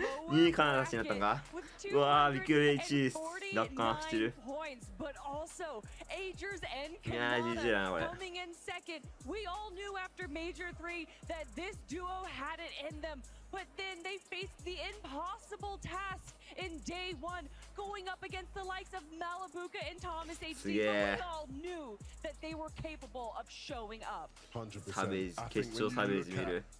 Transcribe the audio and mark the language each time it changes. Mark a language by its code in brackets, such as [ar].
[ja] 2位カナダたちになったんか。うわー、ビッグレイ1位奪還してる。いやー、GG だなこれ。 [en] We all knew after Major 3 that this duo had it in them, but then they faced the impossible task in day 1, going up against the likes of Malabuka and Thomas HD. But we all knew that they were capable of showing up. [ja] サベージ、決勝サベージ見る。